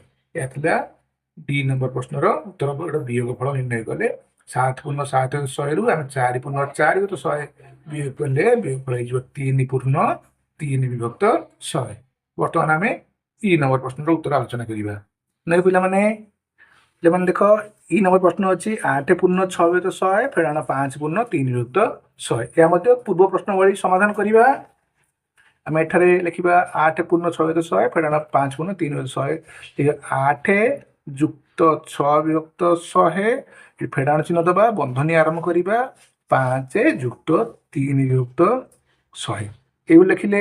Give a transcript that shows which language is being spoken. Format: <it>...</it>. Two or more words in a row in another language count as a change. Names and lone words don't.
<or>ଏହା ଥିଲା ଡି ନମ୍ବର ପ୍ରଶ୍ନର ଉତ୍ତର ବିୟୋଗଫଳ ନିର୍ଣ୍ଣୟ କଲେ 7 ପୂର୍ଣ୍ଣ 7 100ରୁ ଆମେ 4 ପୂର୍ଣ୍ଣ 4 ବିଭକ୍ତ 100 ବିୟୋଗ କଲେ ବିୟୋଗଫଳ ହେଇଯିବ 3 ପୂର୍ଣ୍ଣ 3 ବିଭକ୍ତ 100। ବର୍ତ୍ତମାନ ଆମେ ଇ ନମ୍ବର ପ୍ରଶ୍ନର ଉତ୍ତର ଆଲୋଚନା କରିବା। ପିଲାମାନେ ଯେମନ ଦେଖ ଇ ନମ୍ବର ପ୍ରଶ୍ନ ଅଛି 8 ପୂର୍ଣ୍ଣ 6 ବିଭକ୍ତ 100 ଫେଡ଼ାଣ 5 ପୂର୍ଣ୍ଣ 3 ବିଭକ୍ତ 100। ଏହା ମଧ୍ୟ ପୂର୍ବ ପ୍ରଶ୍ନ ଭଳି ସମାଧାନ କରିବା। ଆମେ ଏଠାରେ ଲେଖିବା 8 ପୂର୍ଣ୍ଣ 6 ବିଭକ୍ତ 100 ଫେଡ଼ାଣ 5 ପୂର୍ଣ୍ଣ 3 ବିଭକ୍ତ 100। 8 ଯୁକ୍ତ 6 ବିଭକ୍ତ 100 ଫେଡ଼ାଣ ଚିହ୍ନ ଦେବା, ବନ୍ଧନୀ ଆରମ୍ଭ କରିବା 5 ଯୁକ୍ତ 3 ବିଭକ୍ତ 100 ଏଇଭଳି ଲେଖିଲେ।</or>